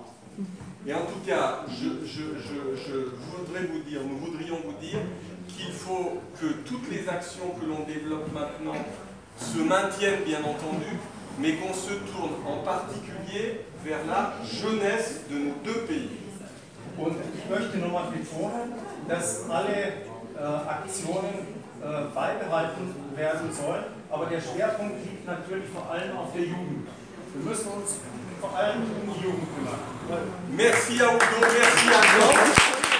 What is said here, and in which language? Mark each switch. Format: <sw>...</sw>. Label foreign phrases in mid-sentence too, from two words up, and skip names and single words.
<fr>Et en tout cas, nous voudrions vous dire qu'il faut que toutes les actions que l'on développe maintenant se maintiennent bien entendu, mais qu'on se tourne en particulier vers la jeunesse de nos deux pays.</fr> <de>Und ich möchte nochmal betonen, dass alle Aktionen beibehalten werden sollen, aber der Schwerpunkt liegt natürlich vor allem auf der Jugend. Wir müssen uns vor allem um die Jugend kümmern.</de> <fr>Merci à Udo, merci à Jean.</fr>